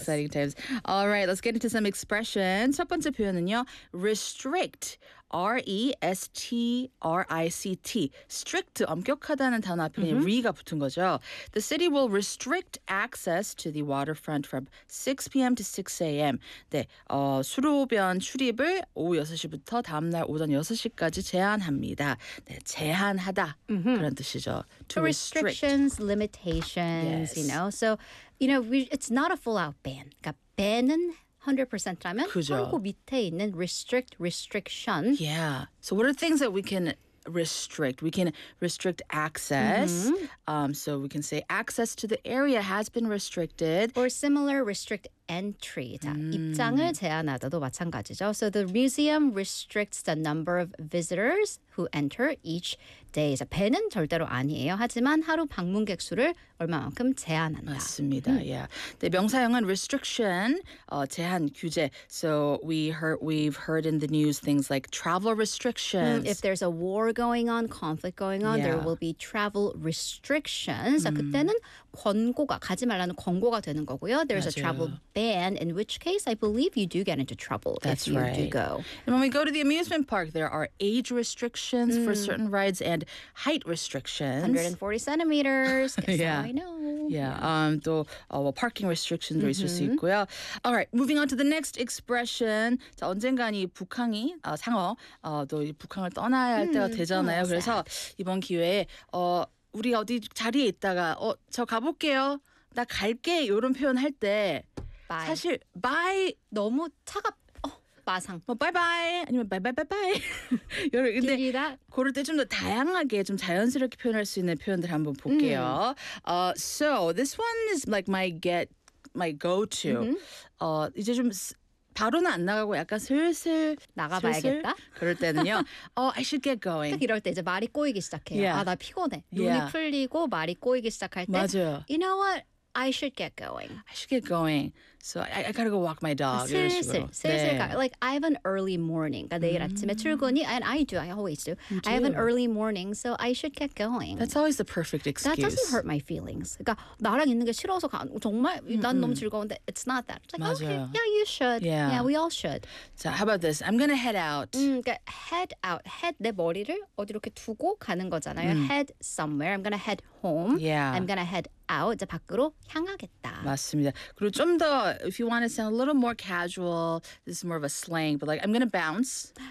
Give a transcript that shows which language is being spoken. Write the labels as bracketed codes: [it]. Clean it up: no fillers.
[en] Exciting times. All right, let's get into some expressions. [ko] 첫 번째 표현은요. [en] Restrict. R-E-S-T-R-I-C-T. [ko] Strict, 엄격하다는 단어 앞에 re가 붙은 거죠. [en] The city will restrict access to the waterfront from 6 p.m. to 6 a.m. [ko] 네, 수로변 출입을 오후 6시부터 다음날 오전 6시까지 제한합니다. 네, 제한하다, 그런 뜻이죠. [en] To restrict. Restrictions, limitations, you know. So, you know, it's not a full-out ban. [ko] 그러니까 ban은 100% 하면 그리고 밑에 있는 restrict, restriction. [en] Yeah. So what are things that we can restrict? We can restrict access. So we can say access to the area has been restricted. Or similar, restrict entry. [ko] 자, 입장을 제한하다도 마찬가지죠. [en] So the museum restricts the number of visitors who enter each day. [ko] 자, 배는 절대로 아니에요. 하지만 하루 방문객 수를 얼마만큼 제한한다. 맞습니다. Yeah. 네, 명사형은 restriction, 제한, 규제. [en] So we've heard in the news things like travel restrictions. If there's a war going on, conflict going on, there will be travel restrictions. [ko] 자, 그때는 권고가, 가지 말라는 권고가 되는 거고요. [en] There's [ko] 맞아요. [en] A travel ban, in which case I believe you do get into trouble That's if you right. do go. And when we go to the amusement park, there are age restrictions for certain rides and height restrictions. 140 centimeters. [ko] parking restrictions 있을 수 있고요. [en] All right, moving on to the next expression. [ko] 자, 언젠간 이 북항이, 상어, 또 북항을 떠나야 할 때가 되잖아요. 그래서 이번 기회에 우리 어디 자리에 있다가 저 가볼게요. 나 갈게. 이런 표현 할 때 [en] Bye. [ko] 사실 bye 너무 차갑 마상 [en] 뭐 bye bye 아니면 bye bye bye bye [ko] 여러 근데 고를 때 좀 더 다양하게 좀 자연스럽게 표현할 수 있는 표현들 한번 볼게요. [en] So this one is like my go to. [ko] 이제 좀 바로는 안 나가고 약간 슬슬 나가봐야겠다. 그럴 때는요. [en] I should get going. [ko] 딱 이럴 때 이제 말이 꼬이기 시작해요. [en] Yeah. [ko] 아 나 피곤해. 눈이 풀리고 말이 꼬이기 시작할 때 맞아요. [en] You know what? I should get going. I should get going. So I gotta go walk my dog. [ko] 슬슬 가. [en] Like I have an early morning. [ko] 내일 아침에 출근이. [en] And I do. I always do. You I have an early morning. So I should get going. That's always the perfect excuse. That doesn't hurt my feelings. [ko] 그러니까 나랑 있는 게 싫어서 가. 정말 난 너무 즐거운데. [en] It's not that. It's like, [ko] 맞아요. [en] Okay, yeah, you should. Yeah. Yeah, we all should. So how about this? I'm gonna head out. 그러니까 head out. Head [ko] 내 머리를 어디 이렇게 두고 가는 거잖아요. [en] Head somewhere. I'm gonna head home. Yeah. I'm gonna head out. out [ko] 이제 밖으로 향하겠다. 맞습니다. 그리고 좀 더 [en] if you want to sound a little more casual, this is more of a slang, but like I'm gonna bounce.